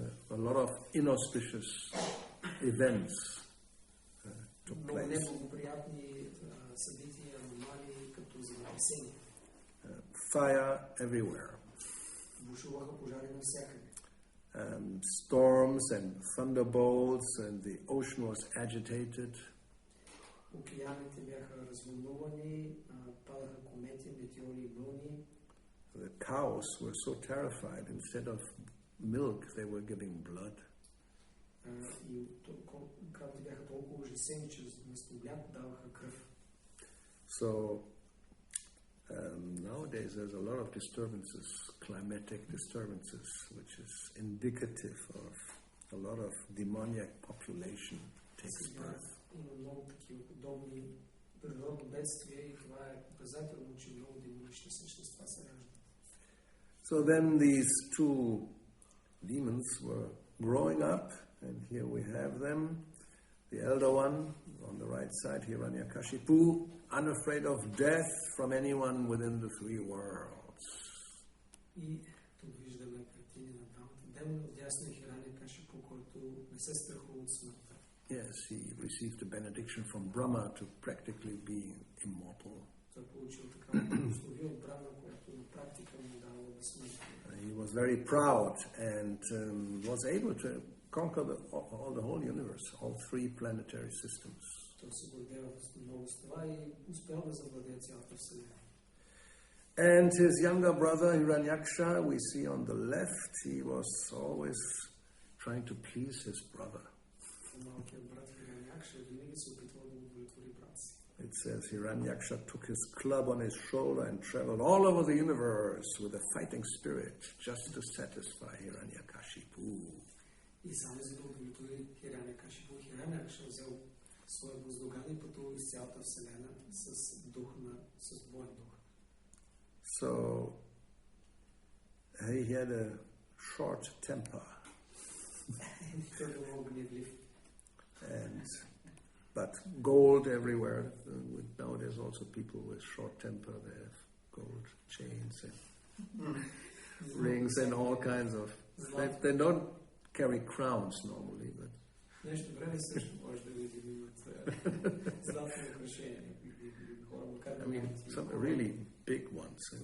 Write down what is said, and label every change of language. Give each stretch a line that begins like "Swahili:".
English: A lot of inauspicious events took
Bulgarian: Много
English: place.
Bulgarian: неблагоприятни събития, аномалии, като земетресения.
English: Fire everywhere.
Bulgarian: Бушуваха пожари навсякъде.
English: Storms and thunderbolts, and the ocean was agitated.
Bulgarian: Океаните бяха развълнувани, падаха комети, метеори и вълни.
English: The cows were so terrified, instead of milk, they were giving blood.
Bulgarian: И кравите бяха толкова ужасени, че вместо мляко даваха кръв.
English: So nowadays there's a lot of disturbances, climatic disturbances, which is indicative of a lot of demoniac population takes birth.
Bulgarian: Има много такива подобни природни бедствия и това е показателно, че много демонични същества се раждат.
English: So then these two demons were growing up, and here we have them. The elder one on the right side, Hiranyakashipu, unafraid of death from anyone within the three worlds.
Bulgarian: И тук виждаме картини на двамата демони. Отдясно е Хиранякашипу, който не се страхува от смъртта.
English: Yes, he received a benediction from Brahma to practically be immortal.
Bulgarian: Той получил такава благословие от Брахма, която на практика му дава безсмъртие.
English: He was very proud and was able to conquer all the whole universe, all three planetary systems.
Bulgarian: Той се гордева много с това и успял да завладее цялата вселена.
English: And his younger brother Hiranyaksha, we see on the left, he was always trying to please his brother.
Bulgarian: Малкият брат Хиранякша винаги се опитвал да удовлетвори брат си.
English: It says Hiranyaksha took his club on his shoulder and traveled all over the universe with a fighting spirit just to satisfy Hiranyakashipu.
Bulgarian: И само за да удовлетвори Хиранякашипу, Хиранякша взел своя въздуган и пътувал из цялата вселена с боен дух.
English: So he had a short temper.
Bulgarian: Той е много гневлив.
English: But gold everywhere. Nowadays also people with short temper, they have gold chains and rings and all kinds of... They don't carry crowns normally, but...
Bulgarian: Нещо време също може да видим имат златни украшения.
English: I mean, some really big ones.